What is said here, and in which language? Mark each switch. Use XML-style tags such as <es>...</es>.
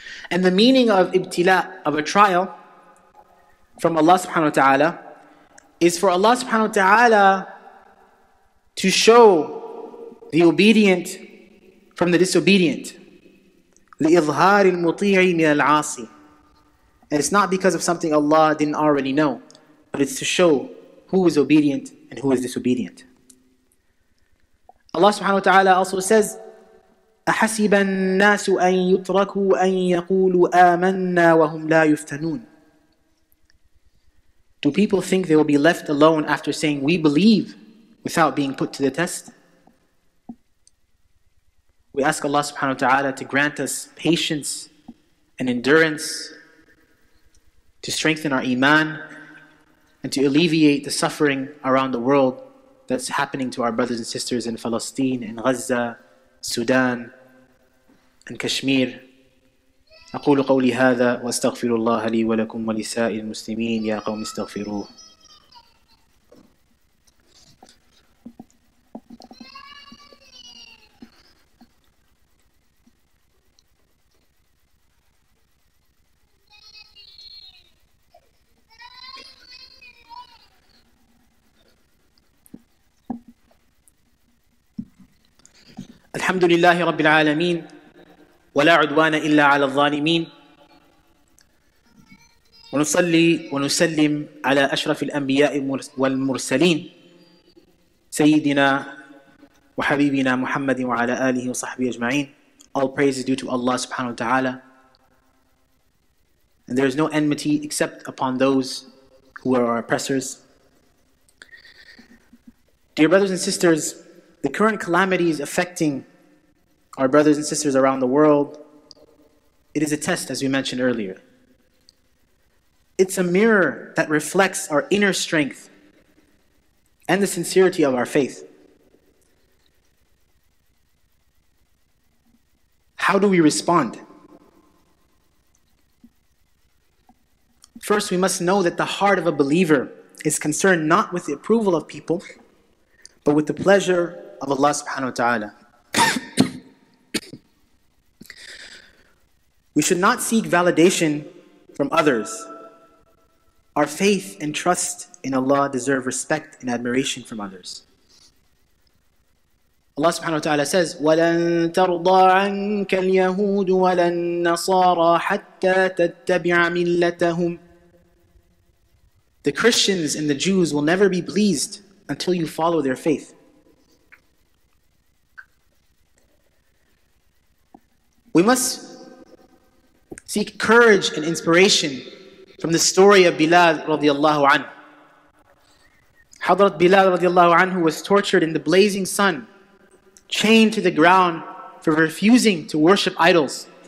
<en>And the meaning of ibtila, of a trial, from Allah subhanahu wa ta'ala, is for Allah subhanahu wa ta'ala to show the obedient from the disobedient.</en> <ar>لِإِظْهَارِ الْمُطِيعِ مِنَ الْعَاصِي.</ar> <en>And it's not because of something Allah didn't already know, but it's to show who is obedient and who is disobedient.</en> <ar>Allah subhanahu wa ta'ala</ar> <en>also says,</en> <ar>أَحَسِبَ النَّاسُ أَن يُتْرَكُوا أَن يَقُولُوا آمَنَّا وَهُمْ لَا يُفْتَنُونَ.</ar> <en>Do people think they will be left alone after saying, we believe, without being put to the test? We ask Allah subhanahu wa ta'ala to grant us patience and endurance, to strengthen our iman, and to alleviate the suffering around the world that's happening to our brothers and sisters in Palestine, in Gaza, Sudan, and Kashmir.</en> <ar>أقول قولي هذا وأستغفر الله لي ولكم ولسائر المسلمين يا قوم استغفروه. الحمد لله رب العالمين ولا عدوان إلا على الظالمين ونصلي ونسلم على أشرف الأنبياء والمرسلين سيدنا وحبيبنا محمد وعلى آله وصحبه أجمعين.</ar> <en>All praise is due to Allah subhanahu wa ta'ala, and there is no enmity except upon those who are our oppressors. Dear brothers and sisters, the current calamities affecting our brothers and sisters around the world, it is a test, as we mentioned earlier. It's a mirror that reflects our inner strength and the sincerity of our faith. How do we respond? First, we must know that the heart of a believer is concerned not with the approval of people, but with the pleasure of Allah subhanahu wa ta'ala. We should not seek validation from others. Our faith and trust in Allah deserve respect and admiration from others.</en> <ar>Allah subhanahu wa ta'ala says, وَلَن تَرْضَى عَنْكَ الْيَهُودُ وَلَا النَّصَارَى حَتَّى تَتَّبِعَ مِلَّتَهُمْ.</ar> <en>The Christians and the Jews will never be pleased until you follow their faith. We must seek courage and inspiration from the story of Bilal radiallahu anhu. Hadrat Bilal radiallahu anhu was tortured in the blazing sun, chained to the ground for refusing to worship idols.</en>